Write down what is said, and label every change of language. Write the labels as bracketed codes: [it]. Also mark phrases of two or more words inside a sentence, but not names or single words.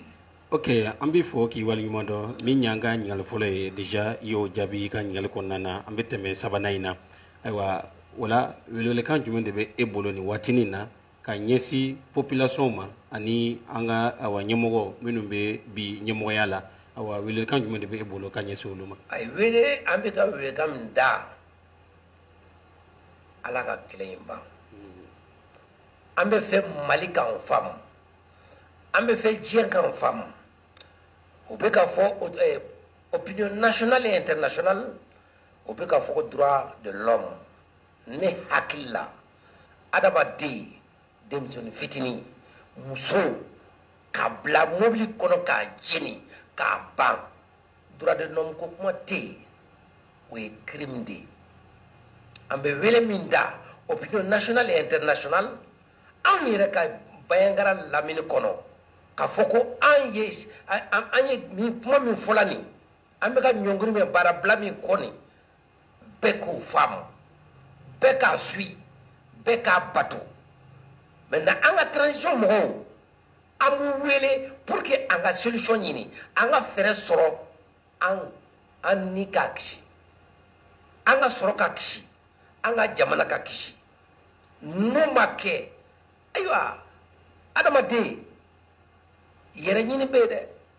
[bm] Ok, an bɛ fɔ k'i waleɲuman dɔn min y'an ka ɲininkali fɔlɔ ye déjà i y'o jaabi i ka ɲininkali kɔnɔna na an bɛ tɛmɛ sabanan in na ayiwa o la welewelekan jumɛn de bɛ e bolo nin waatinin na ka ɲɛsin population ma ani an ka awa ɲɛmɔgɔ minnu bɛ bi ɲɛmɔgɔya la awa welewelekan jumɛn de bɛ e bolo ka ɲɛsin olu ma. a ye wele an bɛ ka welewelekan min da Ala ka kɛlɛ in ban an bɛ fɛ Mali k'an faamu an bɛ fɛ diɲɛ k'an faamu o bɛ ka fɔ [fr] opinion nationale et internationale [bm] o bɛ ka fɔ ko [fr] droit de l'homme [bm] ne hakili la adamaden denmisɛnnin fitinin muso ka bila mobili kɔnɔ k'a jeni k'a ban [fr] droit de l'homme [bm] ko kuma tɛ yen o ye crime de ye an bɛ wele min da [fr] opinion nationale et internationale [bm] anw yɛrɛ ka Bayangara lamini kɔnɔ k'a fɔ ko an ye kuma min fɔla nin an bɛ ka ɲɔngiri min baarabila min kɔ nin bɛɛ k'o faamu bɛɛ k'a suit bɛɛ k'a bato maintenant an ka transition mɔgɔw an b'u wele [fr] pour que [bm] an ka solution ɲini an ka fɛɛrɛ sɔrɔ an ni k'a kisi an ka sɔrɔ ka kisi an ka jamana ka kisi n'o ma kɛ ayiwa adamaden yɛrɛ ɲini bɛ yen dɛ